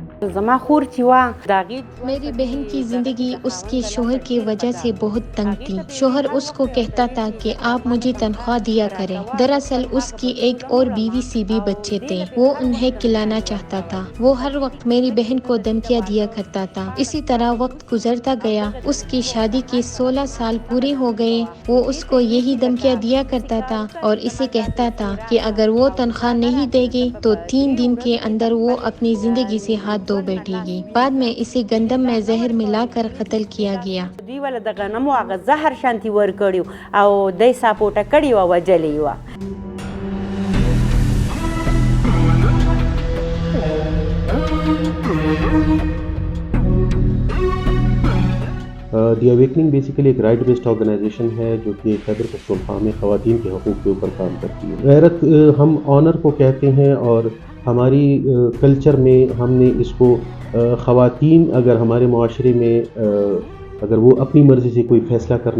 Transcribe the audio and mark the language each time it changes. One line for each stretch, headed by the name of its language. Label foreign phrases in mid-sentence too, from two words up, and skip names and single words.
Pashto: زما خور چې وا داغي
Urdu: میری بہن کی زندگی اس کے شوہر کی وجہ سے بہت تنگ تھی۔ شوہر اس کو کہتا تھا کہ آپ مجھے تنخواہ دیا کریں۔ دراصل اس کی ایک اور بیوی سی بھی بچے تھے، وہ انہیں کھلانا چاہتا تھا۔ وہ ہر وقت میری بہن کو دھمکیاں دیا کرتا تھا۔ اسی طرح وقت گزرتا گیا، اس کی شادی کے 16 سال پورے ہو گئے۔ وہ اس کو یہی دھمکیاں دیا کرتا تھا اور اسے کہتا تھا کہ اگر وہ تنخواہ نہیں دے گی تو 3 دن کے اندر وہ اپنی زندگی سے ہاتھ دھو بیٹھے گی۔ بعد میں اسے گندم میں زہر ملا کر قتل کیا گیا۔
Pashto: دوی ول د غنمو هغه زهر شانتي ور کړیو او دای ساپوټه کړی و وجلی و.
Urdu: دی اویکننگ بیسیکلی ایک
English: right based organization
Urdu: ہے جو کہ خیبر پختونخوا میں خواتین کے حقوق کے اوپر کام کرتی ہے۔ غیرت ہم آنر کو کہتے ہیں اور ہماری کلچر میں ہم نے اس کو خواتین اگر ہمارے معاشرے میں اگر وہ اپنی مرضی سے کوئی فیصلہ کرنا